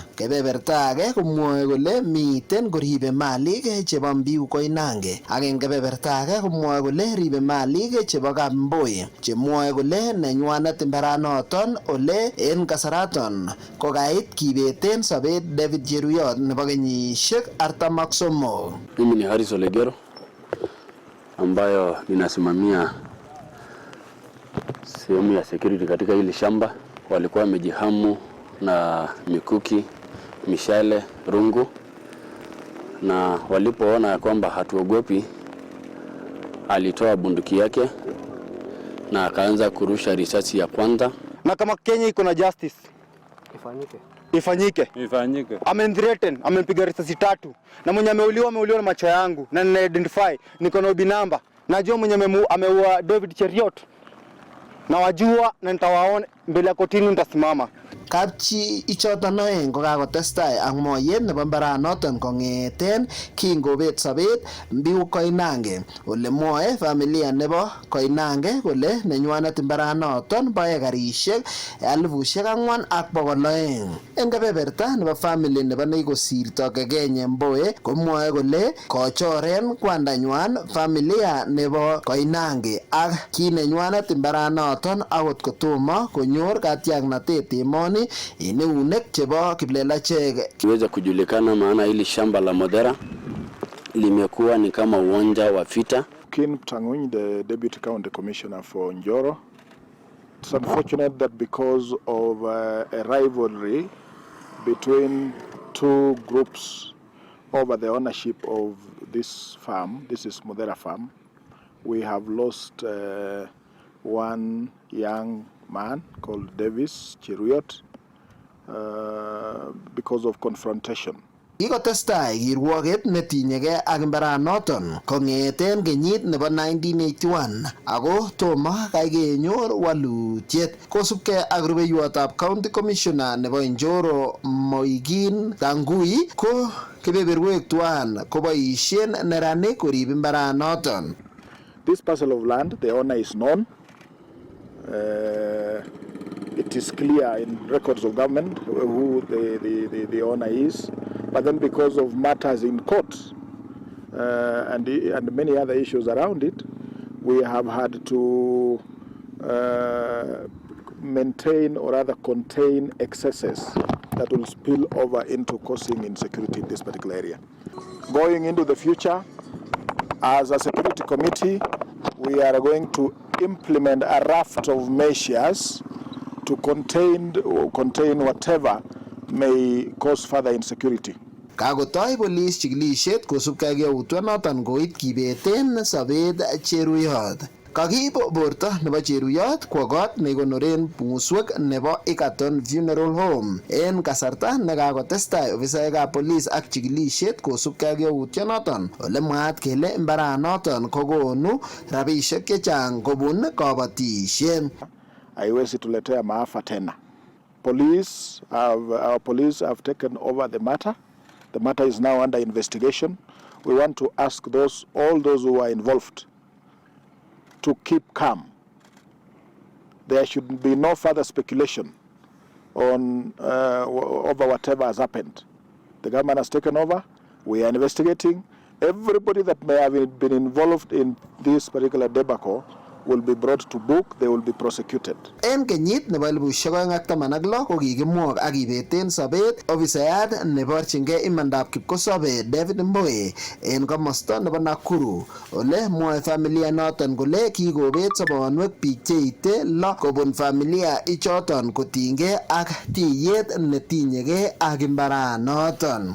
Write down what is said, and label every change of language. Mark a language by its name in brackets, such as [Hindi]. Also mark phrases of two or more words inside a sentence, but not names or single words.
[Kalenjin] Kebeberta age komwoe kole miten koribe malik chebo Mbiu Koinange ak eng kebeberta age komwoe kole ribe malik chebo Kamboi chemwoe kole nenywanet mbaranoton ole en kasaraton kokait kibeten sobet David Cheruyot nebo kenyisiek 43. [Swahili] Mimi ni Haris Olegero ambayo ninasimamia sehemu ya security katika hili shamba. Walikuwa wamejihamu na mikuki, mishale, rungu, na walipoona ya kwamba hatuogopi, alitoa bunduki yake na akaanza kurusha risasi ya kwanza. Na kama Kenya iko na justice ifanyike. Amemthreaten, amempiga risasi 3 na mwenye ameuliwa na macho yangu na nina identify, niko na binamba. Najua mwenye ameua David Cheruyot na wajua na nitawaona mbele ya kotini nitasimama. [Kalenjin] Kapchi ichoton oeng kokakotestai ak moyet nebo mbaranoton kong'eten kingobet sobet Mbiu Koinange ole mwoe familia nebo Koinange kole nenywanet mbaranoton bo ekarisiek 4,200. Eng kebeberta nebo family nebo nekikosirto Kekenye Mboe komwoe kole kochoren kwandanywan familia nebo Koinange ak ki nenywanet mbaranoton akot kotomo konyor katiaknatet emoni ineunek chebo kiplelachek. [Swahili] Kiweza kujulikana maana hili shamba la Muthera limekuwa ni kama uwanja wa vita. [English] Ken Tanguny, the Deputy County Commissioner for Njoro. It's unfortunate that because of a rivalry between two groups over the ownership of this farm, this is Muthera Farm, we have lost one young man called Davis Cheruyot because of confrontation. [Kalenjin] Kikotestai kirwoget netinyegei ak mbaranoton kong'eten kenyit nebo 1981 ako tomo kai kenyor walutiet kosubkei ak rubeiwotab [English] County Commissioner [Kalenjin] nebo Njoro Moigin Tangui ko kebeberwek tuan koboisien neranik korib mbaranoton. [English] This parcel of land, the owner is known. It is clear in records of government who the owner is, but then because of matters in court and many other issues around it, we have had to maintain or rather contain excesses that will spill over into causing insecurity in this particular area. Going into the future, as a security committee, we are going to implement a raft of measures to contain whatever may cause further insecurity. [Kalenjin] Kakotoi police chikilisiet kosubkei ak yautyonoton koit kibeten sobet Cheruyot. Kakiib borto nebo Cheruyot kwo kot nekikonoren muswek nebo Egerton Funeral Home en kasarta nekakotestai ofisaekab police ak chikilisiet kosubkei ak yautyonoton ole mwaat kele mbaranoton kokonu rabisiek chechang kobun kabatisiet. [Swahili] Haiwezi tuletea maafa tena. [English] Our police have taken over the matter. The matter is now under investigation. We want to ask all those who are involved to keep calm. There should be no further speculation on over whatever has happened. The government has taken over. We are investigating. everybody that may have been involved in this particular debacle will be brought to book, they will be prosecuted. [Kalenjin] En kenyit nebo 2016 ko kikimwok ak kibeten sobet ofisayat neborchingei imandab kipkosobe David Mbowe en komosta nebo Nakuru, ole mwoe familia noton kole kikobet sobonwek biik cheite 6 kobun familia ichoton kotinygei ak tiyet netinyegei ak imbaranoton.